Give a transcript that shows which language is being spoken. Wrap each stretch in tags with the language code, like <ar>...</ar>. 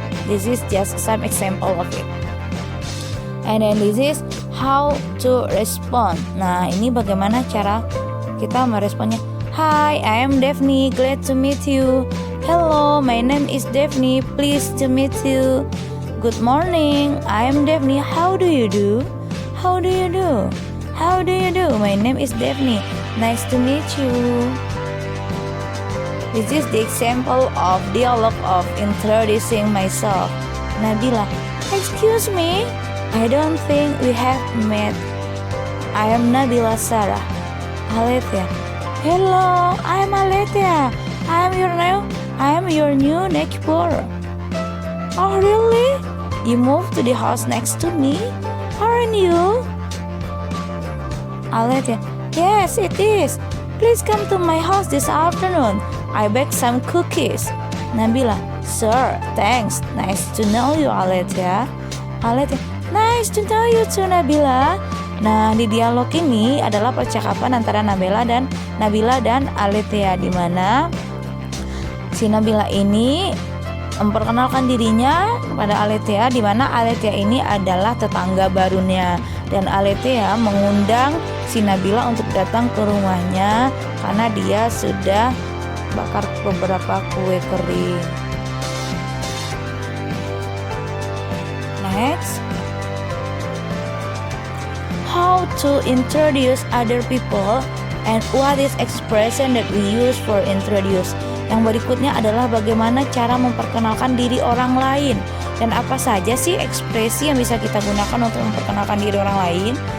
<en>This is just some example of it. And then this is how to respond.</en> <id>Nah, ini bagaimana cara kita meresponnya.</id> <en>Hi, I am Daphne. Glad to meet you. Hello, my name is Daphne. Pleased to meet you. Good morning. I am Daphne. How do you do? How do you do? How do you do? My name is Daphne. Nice to meet you. This is the example of dialogue of introducing myself. Nabila, excuse me, I don't think we have met. I am Nabila Sarah. Aletia, hello, I am Aletia. I am your new neighbor. Oh really? You moved to the house next to me? Aren't you? Aletia, yes it is. Please come to my house this afternoon. I baked some cookies. Nabila, sure, thanks. Nice to know you, Aletia. Aletia, nice to know you too, Nabila.</en> <id>Nah, di dialog ini adalah percakapan antara Nabila dan Aletia, di mana si Nabila ini memperkenalkan dirinya kepada Aletia, di mana Aletia ini adalah tetangga barunya, dan Aletia mengundang si Nabila untuk datang ke rumahnya karena dia sudah bakar beberapa kue kering.</id> <en>Next, how to introduce other people and what is expression that we use for introduce.</en> <id>Yang berikutnya adalah bagaimana cara memperkenalkan diri orang lain dan apa saja sih ekspresi yang bisa kita gunakan untuk memperkenalkan diri orang lain.</id>